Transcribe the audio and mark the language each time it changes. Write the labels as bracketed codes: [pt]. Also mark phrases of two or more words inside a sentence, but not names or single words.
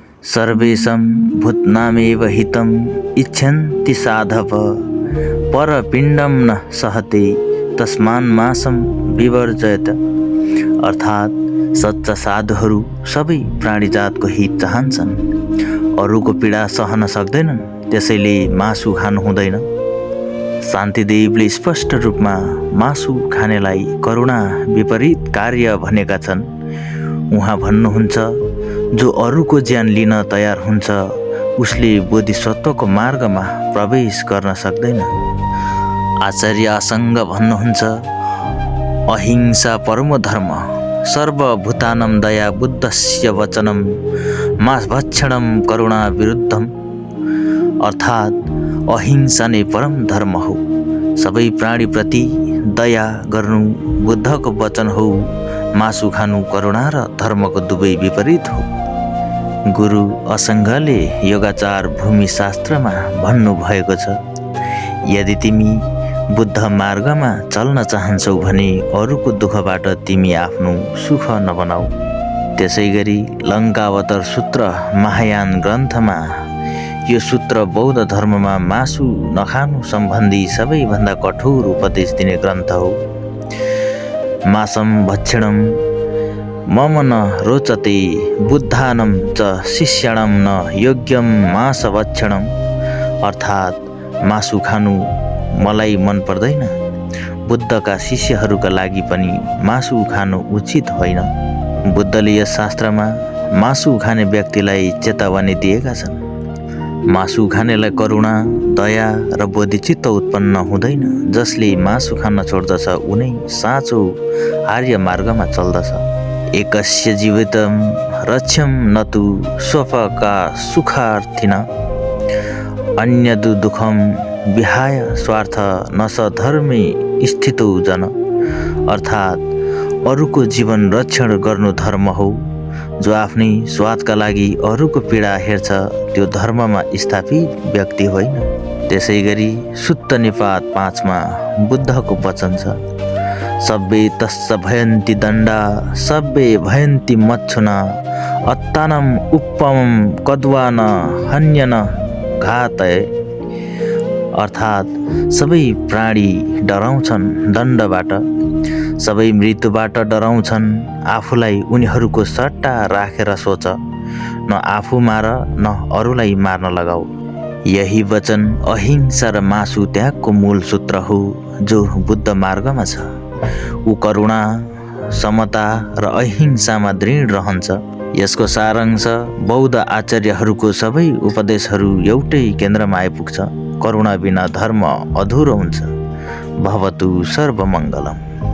[sa] सर्वेषां भूतानामेव हितम् इच्छन्ति साधव परपिण्डं न सहते तस्मान् मासं विवर्जयत। [ne] अर्थात् सच्चा साधुहरू सबै प्राणीजातको हित चाहन्छन्, अरूको पीडा सहन सक्दैनन्, त्यसैले मासु खानु हुँदैन। शान्तिदेवले स्पष्ट रूपमा मासु खानेलाई करुणा विपरीत कार्य भनेका छन्। उहाँ भन्नुहुन्छ, जो अरूको ज्यान लिन तयार हुन्छ उसले बोधिसत्वको मार्गमा प्रवेश गर्न सक्दैन। आचार्य असङ्ग भन्नुहुन्छ, [sa] अहिंसा परमो धर्म सर्वभूतानां दया बुद्धस्य वचनं मासभक्षणं करुणा विरुद्धम। [ne] अर्थात् अहिंसा नै परम धर्म हो, सबै प्राणीप्रति दया गर्नु बुद्धको वचन हो, मासु खानु करुणा र धर्मको दुवै विपरीत हो। गुरु असङ्गले योगाचार भूमि शास्त्रमा भन्नुभएको छ, यदि तिमी बुद्ध मार्गमा चल्न चाहन्छौ भने अरूको दुःखबाट तिमी आफ्नो सुख नबनाऊ। त्यसैगरी लङ्कावतार सूत्र महायान ग्रन्थमा यो सूत्र बौद्ध धर्ममा मासु नखानु सम्बन्धी सबैभन्दा कठोर उपदेश दिने ग्रन्थ हो। [sa] मासं भक्षणं मम न रोचते बुद्धानं च शिष्याणां न योग्यं मासभक्षणम्। [ne] अर्थात् मासु खानु मलाई मन पर्दैन, बुद्धका शिष्यहरूका लागि पनि मासु खानु उचित होइन। बुद्धले यस शास्त्रमा मासु खाने व्यक्तिलाई चेतावनी दिएका छन्। मासु खानेलाई करुणा, दया र बोधिचित्त उत्पन्न हुँदैन। जसले मासु खान छोड्दछ उनै साँचो आर्य मार्गमा चल्दछ। [sa] एकस्य जीवितं रक्ष्यं न तु स्वपका सुखार्थिन अन्यदु दुःखं विहाय स्वार्थ न स धर्मे स्थितो जन। [ne] अर्थात् अरूको जीवन रक्षण गर्नु धर्म हो। जो आफ्नै स्वादका लागि अरूको पीडा हेर्छ त्यो धर्ममा स्थापित व्यक्ति होइन। त्यसैगरी सुत्त निपात 5 मा बुद्धको वचन छ, [pi] सब्बे तस्य भयन्ति दण्डा सब्बे भयन्ति मच्छुना अत्तानम उपमं कद्वान हन्यन घातय। [ne] अर्थात् सबै प्राणी डराउँछन् दण्डबाट, सबै मृत्युबाट डराउँछन्। आफूलाई उनीहरूको सट्टा राखेर सोच, न आफू मार न अरूलाई मार्न लगाऊ। यही वचन अहिंसा र मासु त्यागको मूल सूत्र हो जो बुद्ध मार्गमा छ। ऊ करुणा, समता र अहिंसामा दृढ रहन्छ। यसको सारांश बौद्ध आचार्यहरूको सबै उपदेशहरू एउटै केन्द्रमा आइपुग्छ, करुणा बिना धर्म अधुरो हुन्छ। [sa] भवतु सर्वमङ्गलम्।